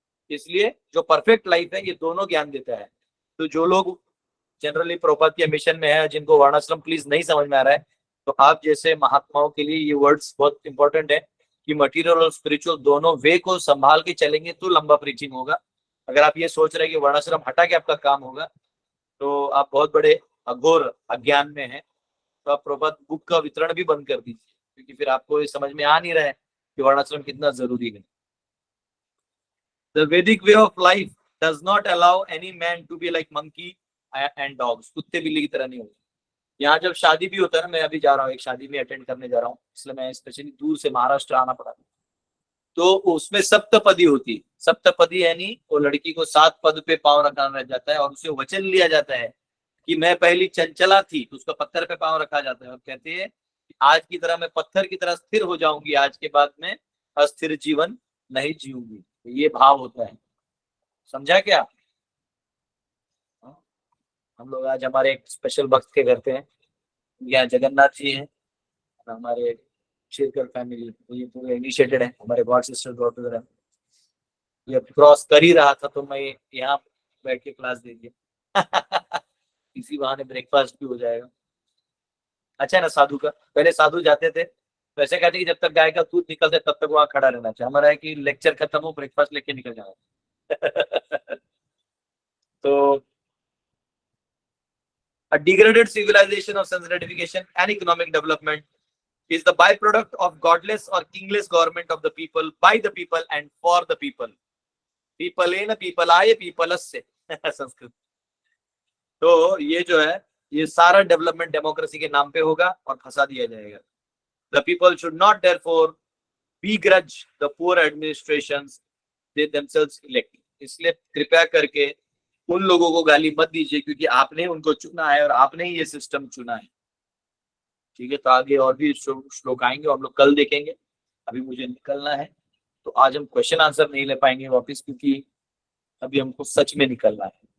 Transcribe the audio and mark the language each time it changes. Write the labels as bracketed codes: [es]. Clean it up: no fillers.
[hi] इसलिए जो perfect life है ये दोनों ज्ञान देता है। तो जो लोग जनरली प्रभुपाद के मिशन में है, जिनको वर्णाश्रम प्लीज नहीं समझ में आ रहा है, तो आप जैसे महात्माओं के लिए ये वर्ड्स बहुत इंपॉर्टेंट है कि मटेरियल और स्पिरिचुअल दोनों वे को संभाल के चलेंगे तो लंबा प्रीचिंग होगा। अगर आप ये सोच रहे हैं कि वर्णाश्रम हटा के आपका काम होगा, तो आप बहुत बड़े अघोर अज्ञान में हैं। तो आप प्रभुपाद बुक का वितरण भी बंद कर दीजिए, क्योंकि फिर आपको ये समझ में आ नहीं रहा है कि वर्णाश्रम कितना जरूरी है। [en] The Vedic way of life does not allow any man to be like monkey and dogs. [hi] कुत्ते बिल्ली की तरह नहीं होगा। यहाँ जब शादी भी होता है ना, मैं अभी जा रहा हूँ एक शादी में अटेंड करने जा रहा हूँ, इसलिए मैं स्पेशली दूर से महाराष्ट्र आना पड़ा। तो उसमें सप्तपदी होती है। सप्तपदी यानी वो लड़की को 7 पद पे पांव रखा रह जाता है और उसे वचन लिया जाता है कि मैं पहली चंचला थी, तो उसका पत्थर पे पांव रखा जाता है और कहते हैं आज की तरह मैं पत्थर की तरह स्थिर हो जाऊंगी, आज के बाद में अस्थिर जीवन नहीं जीऊंगी। ये भाव होता है, समझा क्या? हम लोग आज हमारे एक स्पेशल भक्त के घर पे हैं, यहाँ जगन्नाथ जी हैं, हमारे शेरकर फैमिली, ये पूरे इनिशिएटेड है, हमारे गॉड सिस्टर डॉटर है। ये क्रॉस कर ही रहा था तो मैं यहाँ बैठ के क्लास दे दिया इसी बहाने ब्रेकफास्ट भी हो जाएगा। अच्छा है ना साधु का। पहले साधु जाते थे तो ऐसे कहते कि जब तक गाय का दूध निकलते तब तक वहां खड़ा रहना चाहिए। हमारा है कि लेक्चर खत्म हो, ब्रेकफास्ट लेके निकल जाना तो [en] a degraded civilization of sense gratification and economic development is the byproduct of godless or kingless government of the people, by the people and for the people. People in people [hi] आए [en] people [hi] से संस्कृत। तो ये जो है ये सारा development democracy के नाम पे होगा और फंसा दिया जाएगा। [en] The people should not therefore begrudge the poor administrations they themselves elect. [hi] इसलिए कृपया करके उन लोगों को गाली मत दीजिए, क्योंकि आपने उनको चुना है और आपने ही ये सिस्टम चुना है। ठीक है, तो आगे और भी श्लोक आएंगे और हम लोग कल देखेंगे। अभी मुझे निकलना है, तो आज हम क्वेश्चन आंसर नहीं ले पाएंगे वापस, क्योंकि अभी हमको सच में निकलना है।